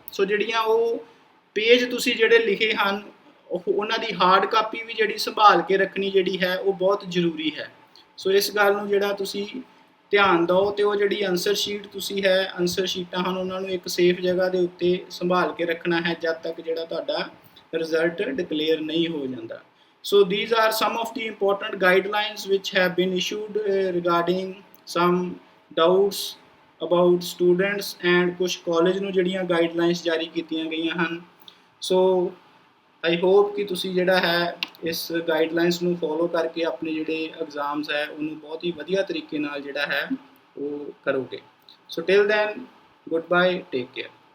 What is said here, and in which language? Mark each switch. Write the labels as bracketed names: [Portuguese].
[Punjabi] ਸੋ ਜਿਹੜੀਆਂ ਉਹ ਪੇਜ ਤੁਸੀਂ ਜਿਹੜੇ ਲਿਖੇ ਹਨ ਉਹਨਾਂ ਦੀ ਹਾਰਡ ਕਾਪੀ ਵੀ ਜਿਹੜੀ ਸੰਭਾਲ ਕੇ ਰੱਖਣੀ ਜਿਹੜੀ ਹੈ ਉਹ ਬਹੁਤ ਜ਼ਰੂਰੀ ਹੈ। ਸੋ ਇਸ ਗੱਲ ਨੂੰ ਜਿਹੜਾ ਤੁਸੀਂ ਧਿਆਨ ਦਿਓ ਤੇ ਉਹ ਜਿਹੜੀ ਆਨਸਰ ਸ਼ੀਟ ਤੁਸੀਂ ਹੈ, ਆਨਸਰ ਸ਼ੀਟਾਂ ਹਨ ਉਹਨਾਂ ਨੂੰ ਇੱਕ ਸੇਫ ਜਗ੍ਹਾ ਦੇ ਉੱਤੇ ਸੰਭਾਲ ਕੇ ਰੱਖਣਾ ਹੈ ਜਦ ਤੱਕ ਜਿਹੜਾ ਤੁਹਾਡਾ ਰਿਜ਼ਲਟ ਡਿਕਲੇਅਰ ਨਹੀਂ ਹੋ ਜਾਂਦਾ। [English] So these are some of the important guidelines which have been issued regarding some doubts about students, and [Punjabi] ਕੁਝ ਕਾਲਜ ਨੂੰ ਜਿਹੜੀਆਂ ਗਾਈਡਲਾਈਨਸ ਜਾਰੀ ਕੀਤੀਆਂ ਗਈਆਂ ਹਨ। ਸੋ [English] I hope [Punjabi] ਕਿ ਤੁਸੀਂ ਜਿਹੜਾ ਹੈ ਇਸ ਗਾਈਡਲਾਈਨਸ ਨੂੰ ਫੋਲੋ ਕਰਕੇ ਆਪਣੇ ਜਿਹੜੇ ਐਗਜ਼ਾਮਸ ਹੈ ਉਹਨੂੰ ਬਹੁਤ ਹੀ ਵਧੀਆ ਤਰੀਕੇ ਨਾਲ ਜਿਹੜਾ ਹੈ ਉਹ ਕਰੋਗੇ। ਸੋ [English] Till then, goodbye, take care.